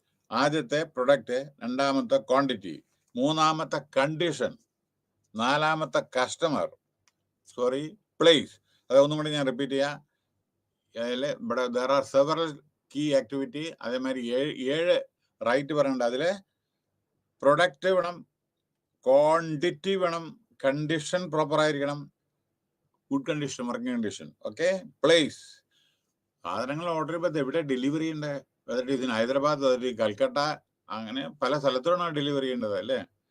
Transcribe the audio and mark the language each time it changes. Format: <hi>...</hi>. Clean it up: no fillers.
<ml>ആദ്യത്തെ പ്രൊഡക്റ്റ്, രണ്ടാമത്തെ ക്വാണ്ടിറ്റി, മൂന്നാമത്തെ കണ്ടീഷൻ, നാലാമത്തെ കസ്റ്റമർ, പ്ലേസ്. അത് ഒന്നും കൂടി ഞാൻ റിപ്പീറ്റ് ചെയ്യാം. ഇവിടെ</ml> <en>there are several key activity.</en> <ml>അതേമാതിരി 7 റൈറ്റ് പറയണ്ട. അതില് പ്രൊഡക്റ്റ് വേണം, ക്വാണ്ടിറ്റി വേണം, കണ്ടീഷൻ പ്രോപ്പർ ആയിരിക്കണം, good condition, working condition. Okay, place, സാധനങ്ങൾ ഓർഡർ ചെയ്യുമ്പോൾ എവിടെ ഡെലിവറി ചെയ്യേണ്ടത്? അതായത് ഇതിന് ഹൈദരാബാദ്, അതായത് കൽക്കട്ട, അങ്ങനെ പല സ്ഥലത്തോടാണ് ഡെലിവറി ചെയ്യേണ്ടത് അല്ലേ.</ml>